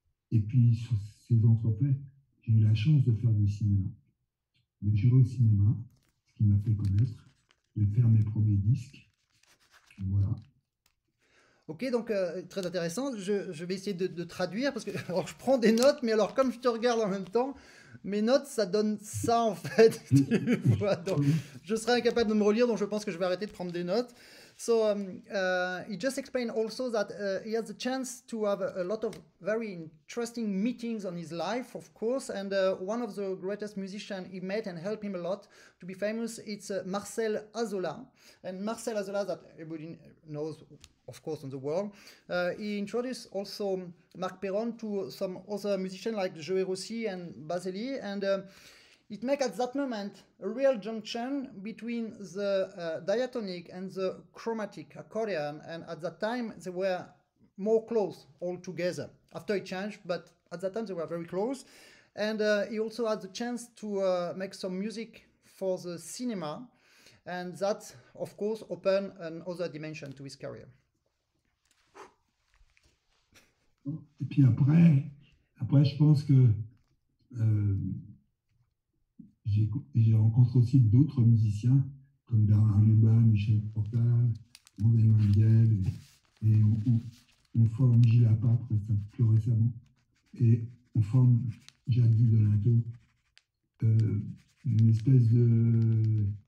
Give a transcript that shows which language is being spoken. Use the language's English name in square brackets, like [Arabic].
[French] Et puis, sur ces entrefaits, j'ai eu la chance de faire du cinéma, de jouer au cinéma, ce qui m'a fait connaître, de faire mes premiers disques. Voilà. Ok, donc très intéressant. Je vais essayer de traduire, parce que alors, je prends des notes, mais alors comme je te regarde en même temps, mes notes, ça donne ça en fait. Tu vois, donc, je serais incapable de me relire, donc je pense que je vais arrêter de prendre des notes. [English] So he just explained also that he has the chance to have a lot of very interesting meetings on his life, of course, and one of the greatest musicians he met and helped him a lot to be famous, it's Marcel Azola. And Marcel Azola, that everybody knows, of course, in the world, he introduced also Marc Perron to some other musicians like Joël Rossi and Baselli, and it makes at that moment a real junction between the diatonic and the chromatic accordion, and at that time they were more close all together. After it changed, but at that time they were very close, and he also had the chance to make some music for the cinema, and that, of course, opened another dimension to his career. [French] Et puis après je pense que j'ai rencontré aussi d'autres musiciens comme Bernard Luba, Michel Portal, André Mandiel, et on forme Gilles Apap plus récemment, et on forme Jacques Donato, une espèce de...